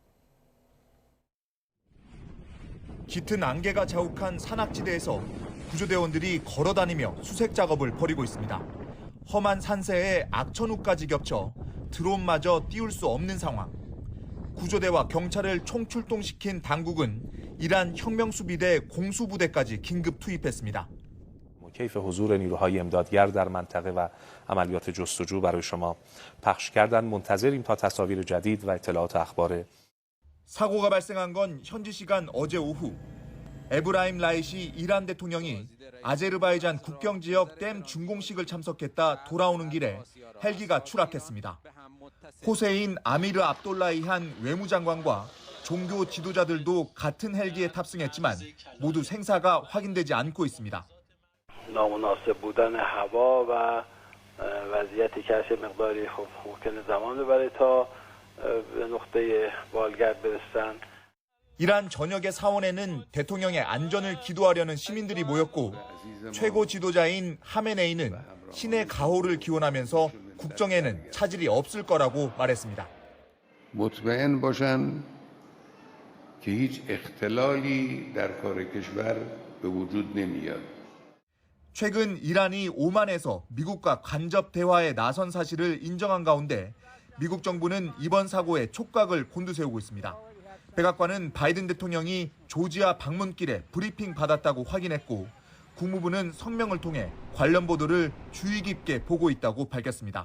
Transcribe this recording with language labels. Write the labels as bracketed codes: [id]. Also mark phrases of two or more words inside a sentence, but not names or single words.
[ko] 짙은 안개가 자욱한 산악지대에서 구조대원들이 걸어다니며 수색 작업을 벌이고 있습니다. 험한 산세에 악천후까지 겹쳐 드론마저 띄울 수 없는 상황. 구조대와 경찰을 총출동시킨 당국은 이란 혁명수비대 공수부대까지 긴급 투입했습니다. [fa] کیف حضور نیروهای امدادگر در منطقه و عملیات جستجو برای شما پخش کردن منتظریم تا تصاویر جدید و اطلاعات اخبار [ko] 사고가 발생한 건 현지 시간 어제 오후. 에브라임 라이시 이란 대통령이 아제르바이잔 국경 지역 댐 준공식을 참석했다 돌아오는 길에 헬기가 추락했습니다. 호세인 아미르 압돌라이한 외무장관과 종교 지도자들도 같은 헬기에 탑승했지만 모두 생사가 확인되지 않고 있습니다. [fa] نامناسب بودن هوا و وضعیتی که هر مقداری ممکنه زمان ببره تا به نقطه بالگرد برسن. [ko] 이란 전역의 사원에는 대통령의 안전을 기도하려는 시민들이 모였고 최고 지도자인 하메네이는 신의 가호를 기원하면서 국정에는 차질이 없을 거라고 말했습니다. [fa] مطمئن باشند که هیچ اختلالی در کار کشور به وجود نمیاد. [ko] 최근 이란이 오만에서 미국과 간접 대화에 나선 사실을 인정한 가운데 미국 정부는 이번 사고에 촉각을 곤두세우고 있습니다. 백악관은 바이든 대통령이 조지아 방문길에 브리핑 받았다고 확인했고 국무부는 성명을 통해 관련 보도를 주의 깊게 보고 있다고 밝혔습니다.